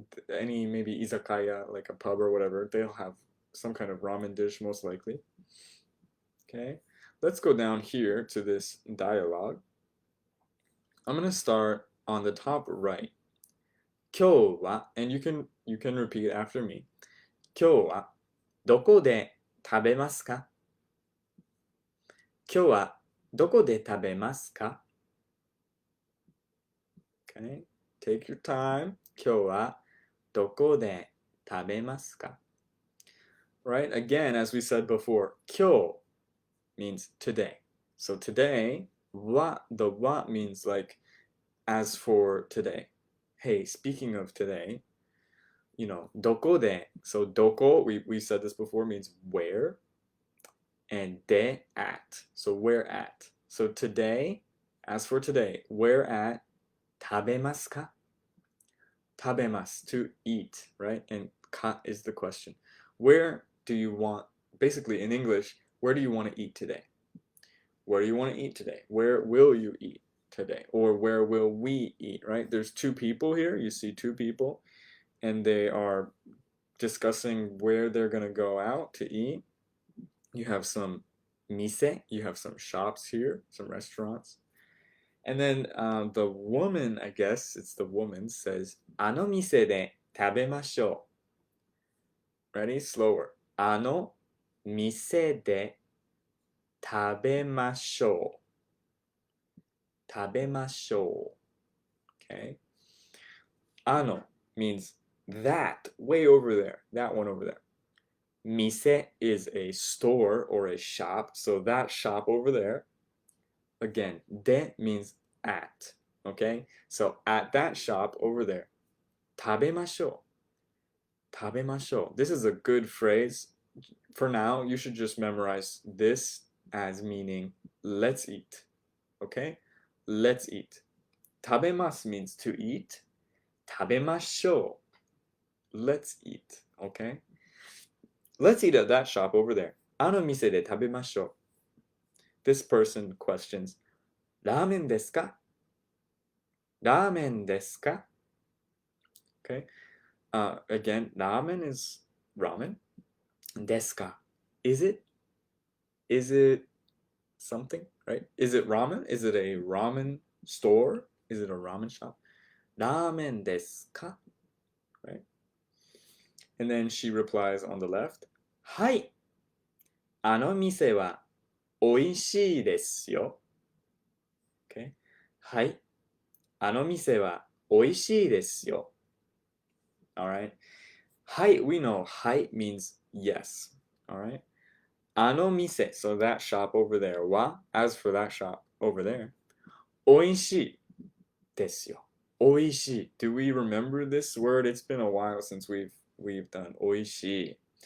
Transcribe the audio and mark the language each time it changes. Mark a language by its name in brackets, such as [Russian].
[English] Any maybe izakaya, like a pub or whatever. They'll have some kind of ramen dish most likely. Okay, let's go down here to this dialogue. I'm gonna start on the top right. [Japanese] 今日は [English] and you can repeat after me. [Japanese] 今日はどこで食べますか？今日はどこで食べますか？ [English] Okay, take your time. [Japanese] 今日はどこで食べますか? [English] Right, again, as we said before, 今日 means today. So today, the wa means like as for today. Hey, speaking of today, you know, どこで, so どこ, we said this before, means where, and で at, so where at. So today, as for today, where at [Japanese] 食べますか? [English] 食べます to eat, right? And か is the question. Where do you want, basically in English, where do you want to eat today? Where do you want to eat today? Where will you eat today? Or where will we eat, right? There's two people here. You see two people, and they are discussing where they're gonna go out to eat. You have some mise, you have some shops here, some restaurants. And then the woman, I guess it's the woman, says, [Japanese] あの店で食べましょう. [English] Ready? Slower. [Japanese] あの店で食べましょう. 食べましょう.Okay? [English] あの means that, way over there. That one over there. Mise is a store or a shop, so that shop over there. Again, de means at, okay? So at that shop over there. [Japanese] 食べましょう.食べましょう. [English] This is a good phrase. For now, you should just memorize this as meaning let's eat, okay? Let's eat. 食べます means to eat. [Japanese] 食べましょう. [English] Let's eat, okay? Let's eat at that shop over there. [Japanese] あの店で食べましょう. [English] This person questions, [Japanese] ラーメンですか? ラーメンですか? [English] Okay. Again, ramen is ramen. [Japanese] Desu ka? [English] Is it? Is it something, right? Is it ramen? Is it a ramen store? Is it a ramen shop? [Japanese] Ramen desu ka? [English] Right? And then she replies on the left, はい。 [Japanese] あの店は美味しいですよ. [English] Okay. はい。 [Japanese] あの店は美味しいですよ. [English] All right. はい, we know はい means yes. All right. あの店, so that shop over there. は, as for that shop over there. [Japanese] 美味しいですよ.美味しい. [English] Do we remember this word? It's been a while since we've done 美味しい.